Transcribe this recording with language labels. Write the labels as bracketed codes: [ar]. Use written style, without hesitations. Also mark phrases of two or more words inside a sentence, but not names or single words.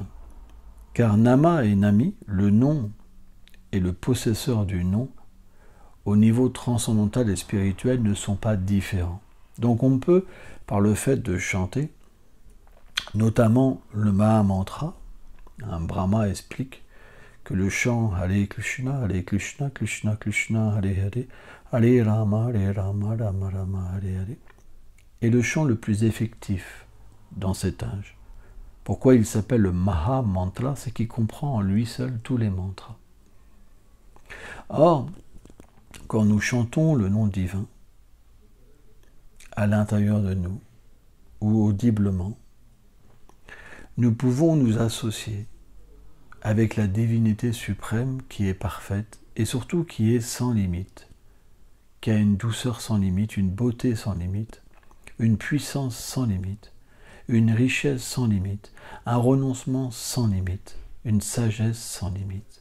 [fr] Car Nama et Nami, le nom et le possesseur du nom, au niveau transcendantal et spirituel, ne sont pas différents. Donc on peut, par le fait de chanter, notamment le Mahamantra, Brahma explique que le chant [sa] Hare Krishna, Krishna Krishna, Hare Hare, Hare Rama, Rama Rama, Hare Hare, [fr] est le chant le plus effectif dans cet âge. Pourquoi il s'appelle le Maha Mantra? C'est qu'il comprend en lui seul tous les mantras. Or, quand nous chantons le nom divin, à l'intérieur de nous, ou audiblement, nous pouvons nous associer avec la divinité suprême qui est parfaite et surtout qui est sans limite, qui a une douceur sans limite, une beauté sans limite, une puissance sans limite, une richesse sans limite, un renoncement sans limite, une sagesse sans limite.